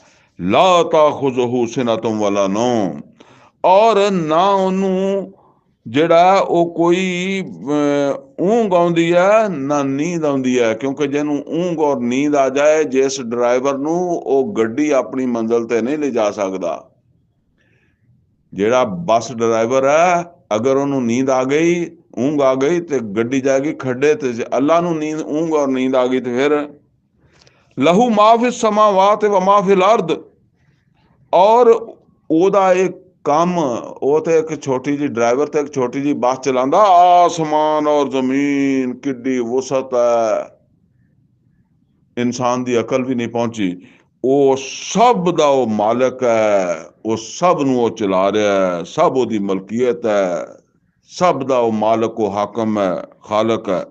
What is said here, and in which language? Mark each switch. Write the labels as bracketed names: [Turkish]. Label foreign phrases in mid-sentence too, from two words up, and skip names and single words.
[Arabic] لا تأخذه سنة ولا نوم, [Punjabi] ਔਰ ਨਾ ਉਹਨੂੰ ਜਿਹੜਾ ਉਹ ਕੋਈ ਊਂਘ ਆਉਂਦੀ ਹੈ ਨਾ ਨੀਂਦ ਆਉਂਦੀ ਹੈ, ਕਿਉਂਕਿ ਜਿਹਨੂੰ ਊਂਘ ਔਰ ਨੀਂਦ ਆ ਜਾਏ, ਜਿਸ ਡਰਾਈਵਰ ਨੂੰ, ਉਹ ਗੱਡੀ ਆਪਣੀ ਮੰਜ਼ਿਲ ਤੇ ਨਹੀਂ ਲਿਜਾ ਸਕਦਾ। ਜਿਹੜਾ ਬੱਸ ਡਰਾਈਵਰ ਹੈ, ਅਗਰ ਉਹਨੂੰ ਨੀਂਦ ਆ ਗਈ, ਊਂਘ ਆ ਗਈ, ਤੇ ਗੱਡੀ ਜਾਏਗੀ ਖੱਡੇ ਤੇ। ਅੱਲਾ ਨੂੰ ਨੀਂਦ, ਊਂਘ ਔਰ ਨੀਂਦ ਆ ਗਈ ਤੇ ਫਿਰ [Arabic] له ما في السماوات وما في الأرض, [Punjabi] ਔਰ ਉਹਦਾ ਇੱਕ ਕੰਮ, ਉਹ ਤੇ ਇੱਕ ਛੋਟੀ ਜਿਹੀ ਡਰਾਈਵਰ ਤੇ ਇੱਕ ਛੋਟੀ ਜਿਹੀ ਬੱਸ ਚਲਾਉਂਦਾ, ਆਸਮਾਨ ਔਰ ਜ਼ਮੀਨ ਕਿੱਡੀ ਵਸਤ ਹੈ, ਇਨਸਾਨ ਦੀ ਅਕਲ ਵੀ ਨਹੀਂ ਪਹੁੰਚੀ। ਉਹ ਸਭ ਦਾ ਉਹ ਮਾਲਕ ਹੈ, ਉਹ ਸਭ ਨੂੰ ਉਹ ਚਲਾ ਰਿਹਾ ਹੈ, ਸਭ ਉਹਦੀ ਮਲਕੀਅਤ ਹੈ, ਸਭ ਦਾ ਉਹ ਮਾਲਕ, ਉਹ ਹਾਕਮ ਹੈ, ਖਾਲਕ ਹੈ।